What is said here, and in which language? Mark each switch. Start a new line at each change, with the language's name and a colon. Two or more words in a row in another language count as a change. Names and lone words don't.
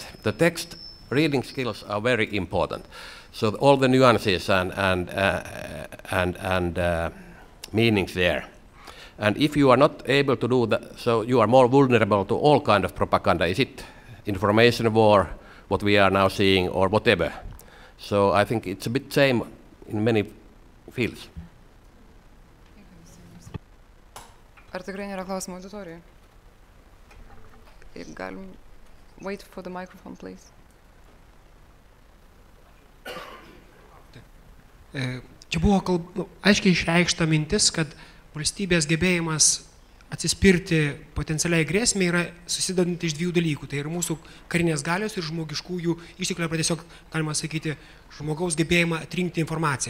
English: The text reading skills are very important. So all the nuances and meanings there. And if you are not able to do that, so you are more vulnerable to all kind of propaganda. Is it information war, what we are now seeing, or whatever? So I think it's a bit same in many fields.
Lithuanian: Ar tikrai nėra klausimų auditorijoje?
English: Galim wait for the microphone, please.
Lithuanian: Čia buvo aiškiai išreikšta mintis, kad valstybės gebėjimas atsispirti potencialiai grėsmei yra susidedanti iš dviejų dalykų. Tai yra mūsų karinės galios ir žmogiškųjų išteklių, arba tiesiog, galima sakyti, žmogaus gebėjimą atrinkti informaciją.